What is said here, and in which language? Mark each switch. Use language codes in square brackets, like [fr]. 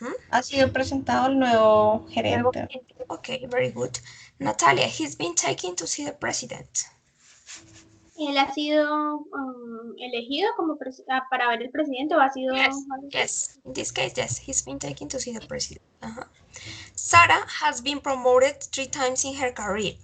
[es] Ha sido presentado el nuevo gerente. [en] Okay, very good. Natalia, he's been taken to see the president. [es] Él ha sido elegido como para ver el presidente o ha sido... [en] Yes, in this case, yes, he's been taken to see the president. Sarah has been promoted 3 times in her career.